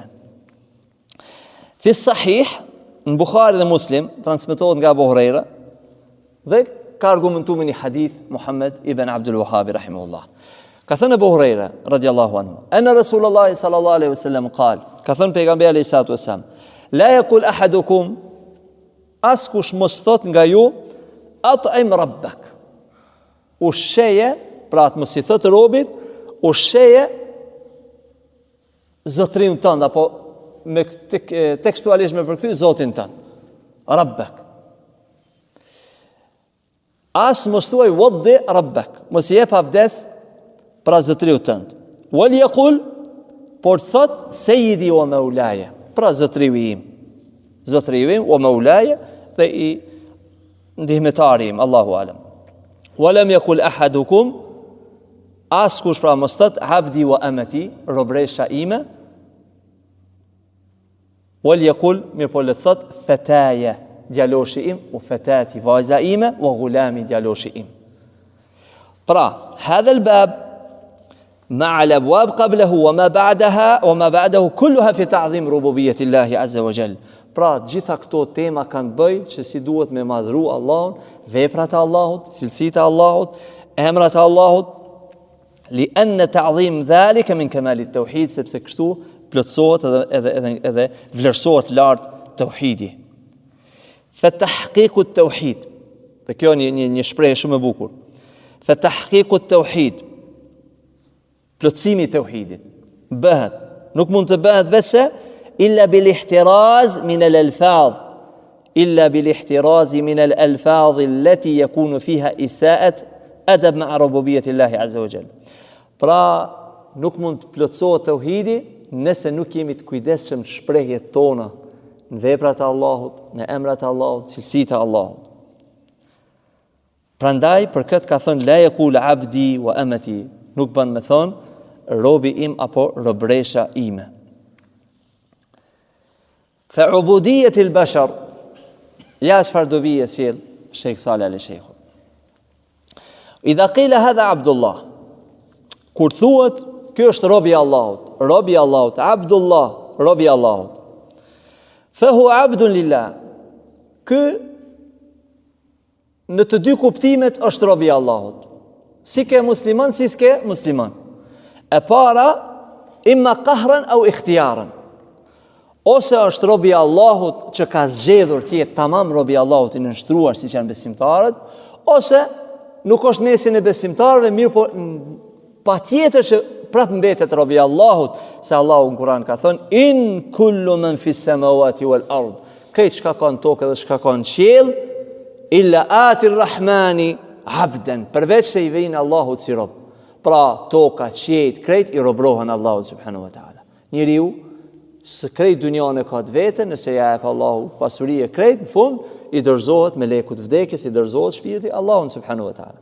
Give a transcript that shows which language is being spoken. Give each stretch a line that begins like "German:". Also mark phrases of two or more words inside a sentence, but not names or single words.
Arabic: في صحيح,
Albanian: në Bukhari dhe Muslim, transmetohet nga Abu Huraira, dhe ka argumentu me një hadith Muhammed ibn Abdul Wahhabi rahimahullah.
Arabic: Ka thënë أبو هريرة رضي الله عنه أن رسول الله صلى الله عليه وسلم قال,
Albanian: ka thënë pejgamberi
Arabic: عليه الصلاة والسلام لا يقل أحدكم,
Albanian: askush mos thot nga ju,
Arabic: أطعم ربك.
Albanian: Ushqeje, pra të mos i thot robit, ushqeje zotrin tënd, apo me tekstualisht me përkthyer zotin tënd. Rabbak. As mos thuaj
Arabic: وضئ ربك,
Albanian: mos i jep abdes pra zotriu tënd.
Arabic: وليقل,
Albanian: por thot
Arabic: سيدي ومولاي,
Albanian: pra zotriu im. Zotriu im
Arabic: ومولاي,
Albanian: dhe i ndihmetari im, Allahu alam.
Arabic: ولم يقل أحدكم,
Albanian: askush pra mos thot
Arabic: عبدي وأمتي,
Albanian: robresha ime.
Arabic: وليقل,
Albanian: mirë po le thot fataja, djaloshi im, u fatati, vajza ime,
Arabic: وغلامي,
Albanian: djaloshi im. Pra,
Arabic: هذا الباب مع الأبواب قبله وما بعده كلها في تعظيم ربوبية الله عز وجل.
Albanian: Pra, gjitha këto tema kanë bëj që si duhet me madhru Allahun, veprat e Allahut, cilësitë e Allahut, emrat e Allahut,
Arabic: لأن تعظيم ذلك من كمال التوحيد,
Albanian: sepse kështu plotësohet edhe vlerësohet lart tauhidi.
Arabic: فتحقيق التوحيد,
Albanian: dhe kjo një shprehje shumë e bukur.
Arabic: فتحقيق التوحيد,
Albanian: plotësimi i tauhidit bëhet, nuk mund të bëhet vetëse
Arabic: إلا بالاحتراز من الألفاظ إلا بالاحتراز من الألفاظ التي يكون فيها إساءة أدب مع ربوبية الله عز وجل.
Albanian: Pra, nuk mund të plotësohet tauhidi nëse nuk jemi të kujdesshëm në shprehjet tona, në veprat e Allahut, në emrat e Allahut, cilësitë e Allahut. Prandaj për këtë ka thënë
Arabic: لا يقل عبدي وأمتي,
Albanian: nuk bën me thonë robi im apo robresha ime.
Arabic: فعبودية البشر,
Albanian: ja çfarë do bie sjell Sheikh Saleh al-Sheikh.
Arabic: إذا قيل هذا عبد الله,
Albanian: kur thuhet ky është robi i Allahut, Abdullah, robi i Allahut.
Arabic: فهو عبد لله.
Albanian: Ky në të dy kuptimet është robi i Allahut. Si ke musliman, si s'ke musliman. E para,
Arabic: إما قهرا أو اختيارا.
Albanian: Ose është robi i Allahut që ka zgjedhur të jetë tamam robi i Allahut i nënshtruar siç janë besimtarët, ose nuk është mesin e besimtarëve, mirë po patjetër që prap mbetet robi i Allahut, se Allahu në Kur'an ka thënë
Arabic: إن كل من في السماوات والأرض,
Albanian: këtë çka ka në tokë dhe çka ka në qiell,
Arabic: إلا آتي الرحمن عبدا,
Albanian: përveç se i vijnë Allahut si rob. Pra, toka, qiejt, krejt i robrohen Allahut
Arabic: سبحانه وتعالى.
Albanian: Njeriu, së krejt dunjane ka të vete, nëse ja e pa Allahu pasurije krejt, në fund, i dorëzohet me lekut vdekjes, i dorëzohet shpirti Allahun
Arabic: سبحانه وتعالى.